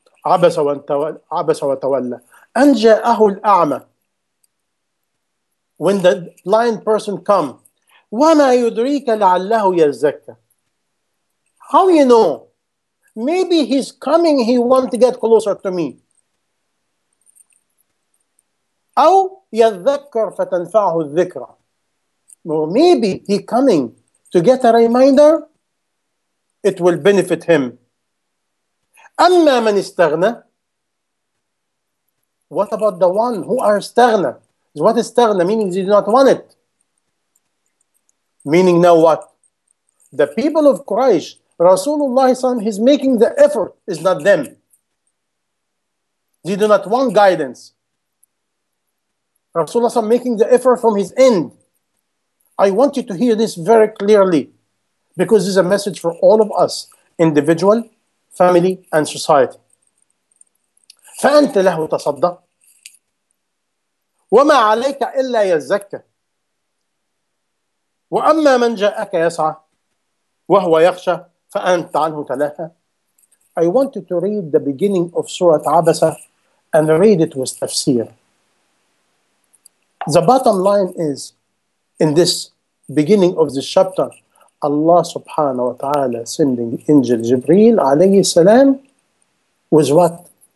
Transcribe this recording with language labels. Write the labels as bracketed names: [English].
[Arabic] عبس وتولى أن جاءه الأعمى. [English] When the blind person come, [Arabic] وما يدريك لعله يزكى. [English] How you know? Maybe he's coming, he wants to get closer to me. [Arabic] أو يذكر فتنفعه الذكرى. [English] Or maybe he coming to get a reminder, it will benefit him. [Arabic] أما من استغنى. [English] What about the one who are استغنى? What is استغنى? Meaning they do not want it. Meaning now what? The people of Quraysh, Rasulullah is making the effort, is not them. They do not want guidance. Rasulullah making the effort from his end. I want you to hear this very clearly, because this is a message for all of us, individual, family, and society. [Arabic] فأنت له تصدى وما عليك إلا يزكى وأما من جاءك يسعى وهو يخشى فأنت عنه تلاهى. [English] I want you to read the beginning of Surah Abasa and read it with tafsir. The bottom line is, in this beginning of the chapter, Allah subhanahu wa ta'ala sending angel Jibreel alayhi salam with what?